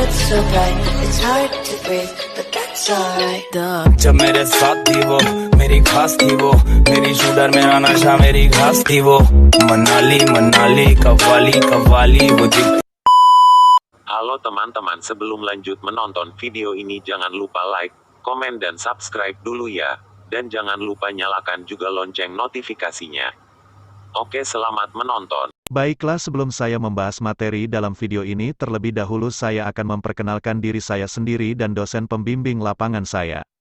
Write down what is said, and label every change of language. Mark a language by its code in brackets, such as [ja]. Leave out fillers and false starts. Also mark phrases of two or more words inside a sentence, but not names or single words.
[en] so bright, it's hard to breathe, but that's alright. [hi] जब मेरे साथ थी वो मेरी खास थी वो मेरी शूटर मेरा नशा मेरी घास थी वो मनाली मनाली कव्वाली कव्वाली वो [id] Halo teman-teman, sebelum lanjut menonton video ini jangan lupa like, komen dan subscribe dulu ya. Dan jangan lupa nyalakan juga lonceng notifikasinya. Oke, selamat menonton. Baiklah, sebelum saya membahas materi dalam video ini, terlebih dahulu saya akan memperkenalkan diri saya sendiri dan dosen pembimbing lapangan saya.